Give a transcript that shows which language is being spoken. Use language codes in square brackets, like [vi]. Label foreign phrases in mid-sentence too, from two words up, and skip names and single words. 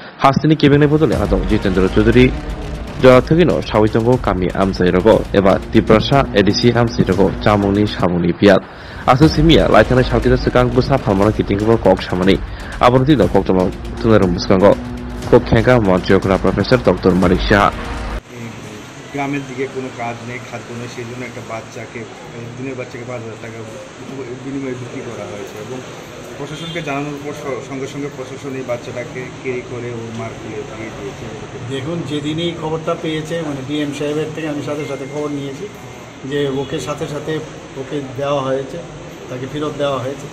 [trp] हास्तिनि केबिनेट बदले आदं जितेन्द्र चौधुरी जथगिनो सावितंगो कामी आमसाइरगो एबा तिब्रासा एडिसि आमसाइरगो चामुंनि सामुंनि पियात आसु सिमिया लाइथानाय सावतिदा सिगां बुसा फालमाना किटिंगबो कक सामानि आबरति द कक्तमा तुनारम बुसकांगो कक खेंगा मन्त्रियकरा प्रफेसर डॉक्टर मालिक शाह [bn] গ্রামের দিকে কোনো কাজ নেই, খাদ্য নেই, সেই জন্য একটা বাচ্চাকে দিনের বাচ্চাকে ৫,০০০ টাকা বিনিময়ে বিক্রি করা হয়েছে এবং প্রশাসনকে জানানোর পর সঙ্গে সঙ্গে প্রশাসন এই বাচ্চাটাকে ক্যারি করে ওর মার দিয়ে দিয়েছে। দেখুন, যেদিনই খবরটা পেয়েছে মানে ডিএম সাহেবের থেকে আমি সাথে সাথে খবর নিয়েছি যে ওকে সাথে সাথে ওকে দেওয়া হয়েছে, তাকে ফেরত দেওয়া হয়েছে।